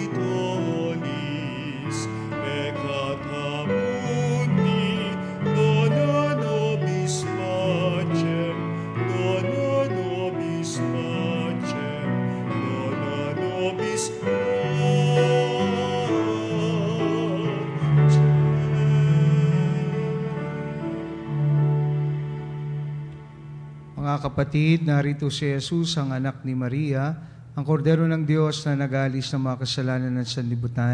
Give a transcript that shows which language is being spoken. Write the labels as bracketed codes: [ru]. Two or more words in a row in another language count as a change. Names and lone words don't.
[la] tollis peccata mundi, dona nobis pacem, dona nobis pacem, dona nobis [tl] Mga kapatid, narito si Jesus, ang anak ni Maria, ang kordero ng Diyos na nag-aalis ng mga kasalanan ng sanlibutan.